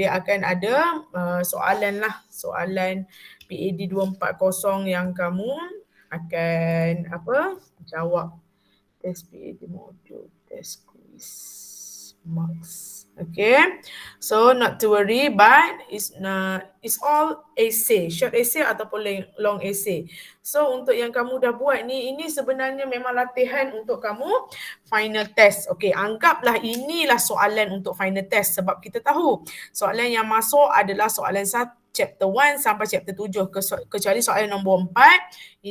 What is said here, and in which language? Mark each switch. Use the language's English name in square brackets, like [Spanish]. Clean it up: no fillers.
[Malay] Dia akan ada soalan PAD 240 yang kamu akan jawab. [English] Test PAD module, test quiz, marks. Okay, so not to worry, but it's all essay, short essay ataupun long essay. [Malay] So untuk yang kamu dah buat ni, ini sebenarnya memang latihan untuk kamu final test. Okay, anggaplah inilah soalan untuk final test sebab kita tahu soalan yang masuk adalah soalan chapter 1 sampai chapter 7 kecuali soalan nombor 4.